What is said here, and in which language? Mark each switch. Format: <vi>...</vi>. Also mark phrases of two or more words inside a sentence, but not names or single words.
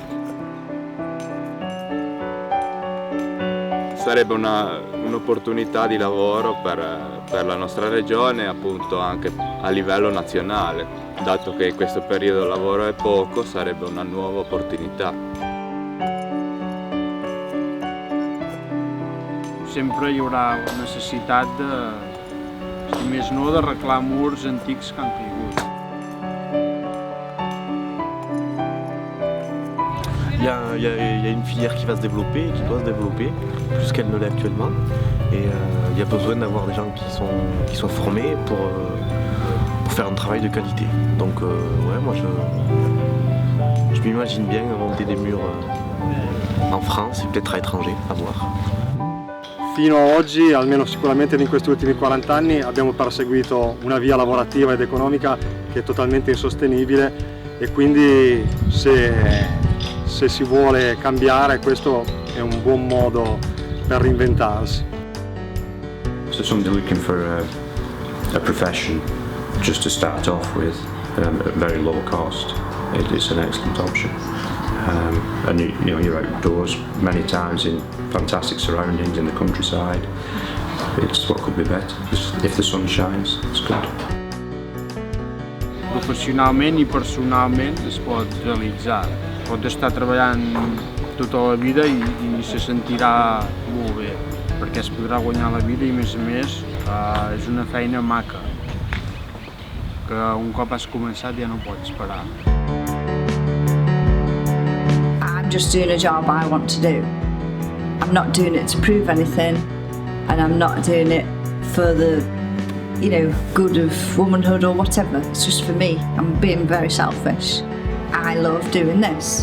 <it>Sarebbe un'opportunità di lavoro per la nostra regione, appunto anche a livello nazionale. Dato che in questo periodo il lavoro è poco, sarebbe una nuova opportunità.</it> <ca>Sempre hi haurà necessitat si més no, d'arreglar murs antics que han caigut.</ca> <fr>Il y a une filière qui va se développer, qui doit se développer, plus qu'elle ne l'est actuellement. Et il y a besoin d'avoir des gens qui soient formés pour faire un travail de qualité. Donc ouais, moi je m'imagine bien monter des murs en France et peut-être à l'étranger, à voir.</fr> <it>Fino ad oggi, almeno sicuramente in questi ultimi 40 anni, abbiamo perseguito una via lavorativa ed economica che è totalmente insostenibile e quindi se si vuole cambiare questo è un buon modo per reinventarsi.</it> <en>So somebody looking for a profession just to start off with at very low cost, it's an excellent option. And you're outdoors many times in fantastic surroundings in the countryside. It's what could be better. If the sun shines, it's good.</en> <ca>Professionalment i personalment es pot realitzar. Pot estar treballant tota la vida i se sentirà molt bé, perquè es podrà guanyar la vida i a més és una feina maca, que un cop has començat ja no pots parar.</ca> <en>I'm just doing a job I want to do. I'm not doing it to prove anything, and I'm not doing it for the good of womanhood or whatever. It's just for me. I'm being very selfish. I love doing this.</en>